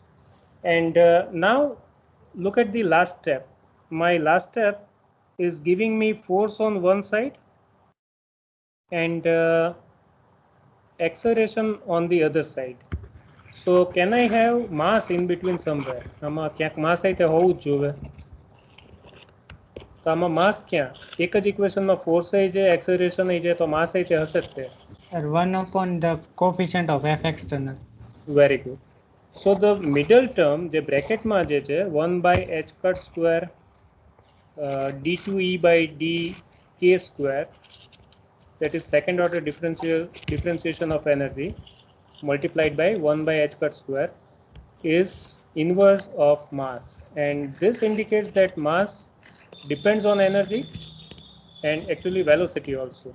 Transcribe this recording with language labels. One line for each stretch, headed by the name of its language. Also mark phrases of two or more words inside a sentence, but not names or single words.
English: And now look at the last step. My last step is giving me force on one side and acceleration on the other side. So can I have mass in between somewhere?
Gujarati: આમાં ક્યાંક mass అయితే હોવું જ જોવે. તો આમાં માસ ક્યાં? એક જ ઇક્વેશનમાં ફોર્સ આવી જાય, એક્સેલરેશન આવી જાય, તો માસ అయితే હશે જ તે.
English: Sir, 1 upon the coefficient of f external. Very good. So the middle term
Gujarati: જે બ્રેકેટમાં જે છે
English: 1 by h cut square d2e by dk square, that is second order differentiation of energy, multiplied by 1 by h cut square, is inverse of mass, and this indicates that mass depends on energy and actually velocity also.